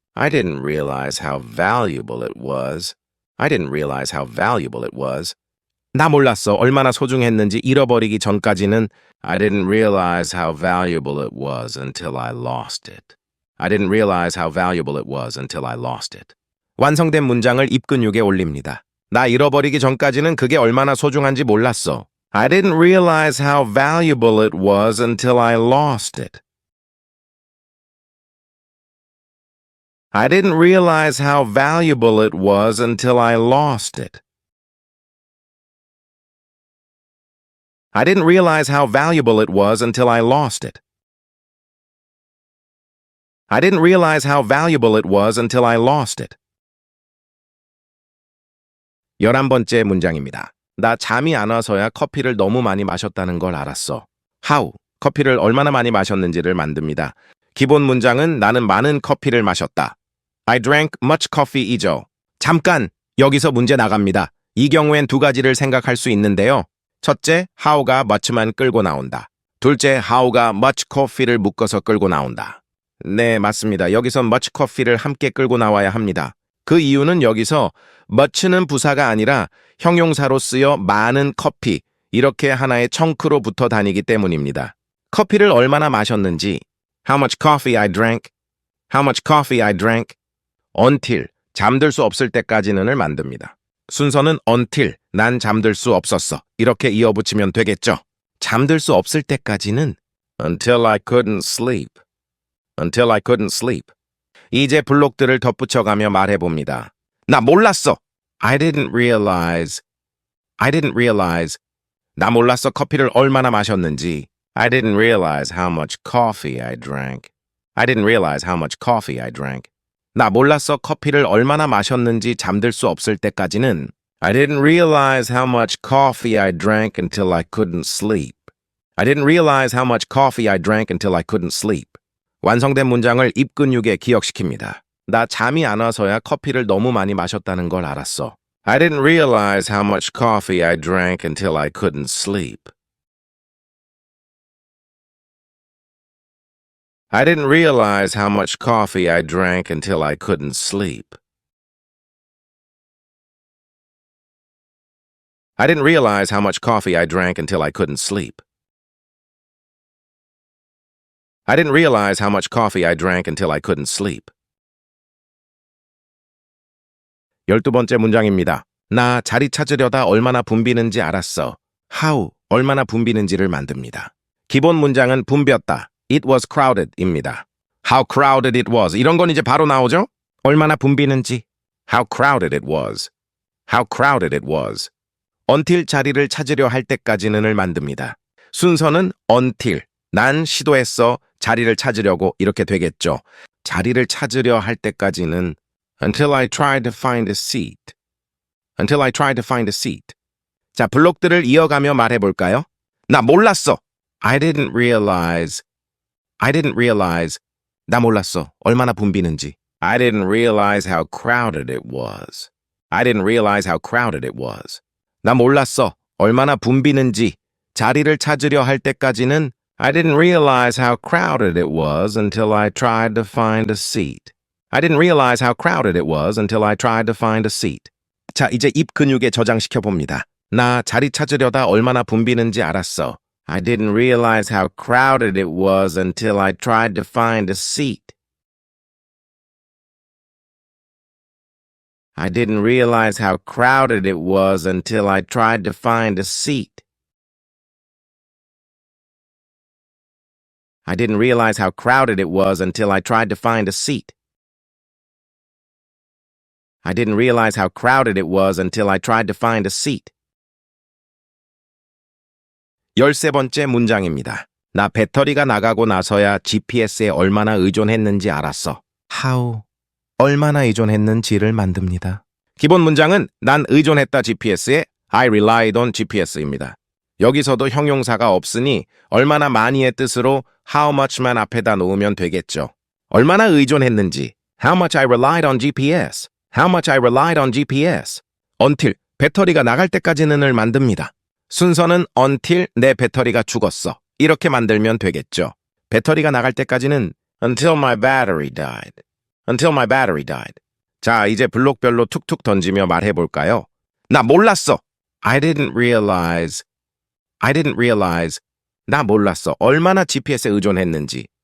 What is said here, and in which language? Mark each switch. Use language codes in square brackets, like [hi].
[en] I didn't realize how valuable it was. I didn't realize how valuable it was. [ko] 나 몰랐어. 얼마나 소중했는지 잃어버리기 전까지는 [en] I didn't realize how valuable it was until I lost it. I didn't realize how valuable it was until I lost it. [ko] 완성된 문장을 입근육에 올립니다. 나 잃어버리기 전까지는 그게 얼마나 소중한지 몰랐어. [en] I didn't realize how valuable it was until I lost it. I didn't realize how valuable it was until I lost it. I didn't realize how valuable it was until I lost it. I didn't realize how valuable it was until I lost it. [ko] 11번째 문장입니다. 나 잠이 안 와서야 커피를 너무 많이 마셨다는 걸 알았어. how, 커피를 얼마나 많이 마셨는지를 만듭니다. 기본 문장은 나는 많은 커피를 마셨다. [en] I drank much coffee이죠. [ko] 잠깐, 여기서 문제 나갑니다. 이 경우엔 두 가지를 생각할 수 있는데요. 첫째, how가 much만 끌고 나온다. 둘째, how가 much coffee를 묶어서 끌고 나온다. 네, 맞습니다. 여기서 much coffee를 함께 끌고 나와야 합니다. 그 이유는 여기서 much는 부사가 아니라 형용사로 쓰여 많은 커피, 이렇게 하나의 청크로 붙어 다니기 때문입니다. 커피를 얼마나 마셨는지, [en] how much coffee I drank, how much coffee I drank, until, [ko] 잠들 수 없을 때까지는을 만듭니다. 순서는 until, 난 잠들 수 없었어. 이렇게 이어붙이면 되겠죠. 잠들 수 없을 때까지는 [en] until I couldn't sleep, until I couldn't sleep. [ko] 이제 블록들을 덧붙여가며 말해봅니다. 나 몰랐어. [en] I didn't realize, I didn't realize. [ko] 나 몰랐어 커피를 얼마나 마셨는지. [en] I didn't realize how much coffee I drank. I didn't realize how much coffee I drank. [ko] 나 몰랐어 커피를 얼마나 마셨는지 잠들 수 없을 때까지는 [en] I didn't realize how much coffee I drank until I couldn't sleep. I didn't realize how much coffee I drank until I couldn't sleep. [ko] 완성된 문장을 입 근육에 기억시킵니다. 나 잠이 안 와서야 커피를 너무 많이 마셨다는 걸 알았어. [en] I didn't realize how much coffee I drank until I couldn't sleep. I didn't realize how much coffee I drank until I couldn't sleep. I didn't realize how much coffee I drank until I couldn't sleep. I didn't realize how much coffee I drank until I couldn't sleep. [ko] 12번째 문장입니다. 나 자리 찾으려다 얼마나 붐비는지 알았어. how, 얼마나 붐비는지를 만듭니다. 기본 문장은 붐볐다. [en] It was crowded입니다. How crowded it was. [ko] 이런 건 이제 바로 나오죠? 얼마나 붐비는지. [en] How crowded it was. How crowded it was. [ko] until 자리를 찾으려 할 때까지는을 만듭니다. 순서는 until. 난 시도했어. 자리를 찾으려고 이렇게 되겠죠. 자리를 찾으려 할 때까지는 [en] until I tried to find a seat. Until I tried to find a seat. [ko] 자, 블록들을 이어가며 말해볼까요? 나 몰랐어. [en] I didn't realize. I didn't realize. [ko] 나 몰랐어. 얼마나 붐비는지. [en] I didn't realize how crowded it was. I didn't realize how crowded it was. [ko] 나 몰랐어. 얼마나 붐비는지. 자리를 찾으려 할 때까지는 [en] I didn't realize how crowded it was until I tried to find a seat. I didn't realize how crowded it was until I tried to find a seat. [ko] 자, 이제 입 근육에 저장시켜 봅니다. 나 자리 찾으려다 얼마나 붐비는지 알았어. [en] I didn't realize how crowded it was until I tried to find a seat. I didn't realize how crowded it was until I tried to find a seat. I didn't realize how crowded it was until I tried to find a seat. I didn't realize how crowded it was until I tried to find a seat. [ko] 13번째 문장입니다. 나 배터리가 나가고 나서야 GPS에 얼마나 의존했는지 알았어. How, 얼마나 의존했는지를 만듭니다. 기본 문장은 난 의존했다 GPS에 [en] I relied on GPS [ko] 입니다. 여기서도 형용사가 없으니 얼마나 많이의 뜻으로 how much만 앞에다 놓으면 되겠죠. 얼마나 의존했는지 [en] how much I relied on GPS. How much I relied on GPS. [ko] until, 배터리가 나갈 때까지는을 만듭니다. 순서는 until 내 배터리가 죽었어. 이렇게 만들면 되겠죠. 배터리가 나갈 때까지는 [en] until my battery died. Until my battery died. [ko] 자, 이제 블록별로 툭툭 던지며 말해볼까요? 나 몰랐어. [en] I didn't realize. I didn't realize. 나 몰랐어. [ko] 얼마나 GPS에 의존했는지.